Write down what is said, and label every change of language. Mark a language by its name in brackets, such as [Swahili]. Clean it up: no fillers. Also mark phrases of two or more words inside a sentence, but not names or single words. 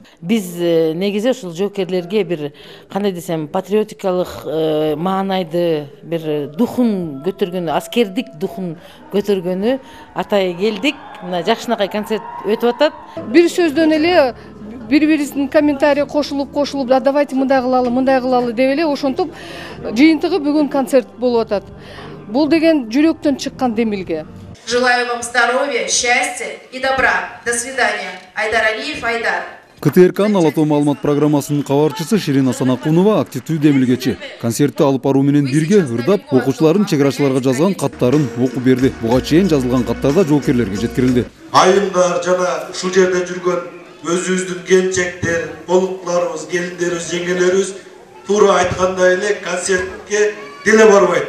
[Kyrgyz] Биз негизи ушул жоокерлерге бир кандай десем, патриотикалык маанайды, бир духун көтөргөнү, аскердик духун көтөргөнү атай келдик. Мына жакшынакай концерт өтүп атат. Бир сөздөн эле бири-бирисинин комментарий кошулуп, да давайте мындай кылалы деп эле ошентип жыйынтыгы бүгүн концерт болуп атат. Бул деген жүрөктөн чыккан демилге. [Russian] Желаю вам здоровья, счастья и добра. До свидания. [Kyrgyz] Айдар Алиев, Айдар. КТРКнын Ала Тоо маалымат программасынын кабарчысы Ширина Санакунова активдүү демилгечи. Концертти алып баруу менен бирге ырдап, окуучулардын чек арачыларга жазган каттарын окуп берди. Буга чейин жазылган каттарда жоокерлерге жеткирилди. Айымдар жана ушул жерде жүргөн өзүбүздүн келинчектер, болуктуларыбыз, келиндерибиз, жеңгелерибиз туура айткандай эле концертке деле барбайт.